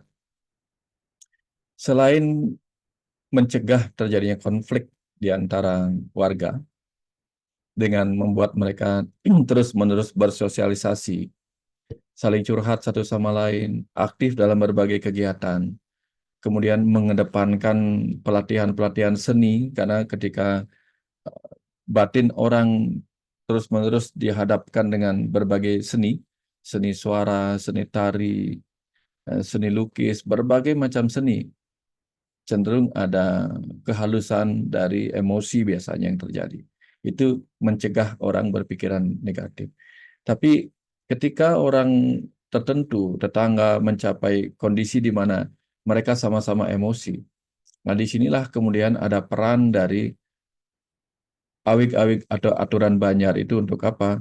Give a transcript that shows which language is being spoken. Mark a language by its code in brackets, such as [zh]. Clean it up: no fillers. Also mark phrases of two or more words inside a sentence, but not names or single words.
[id] Selain mencegah terjadinya konflik di antara warga, dengan membuat mereka terus-menerus bersosialisasi, saling curhat satu sama lain, aktif dalam berbagai kegiatan. Kemudian mengedepankan pelatihan-pelatihan seni, karena ketika batin orang terus-menerus dihadapkan dengan berbagai seni, seni suara, seni tari, seni lukis, berbagai macam seni, cenderung ada kehalusan dari emosi biasanya yang terjadi. Itu mencegah orang berpikiran negatif. Tapi ketika orang tertentu, tetangga mencapai kondisi di mana mereka sama-sama emosi, nah disinilah kemudian ada peran dari [ban] awik-awik [id] atau aturan Banjar itu untuk apa?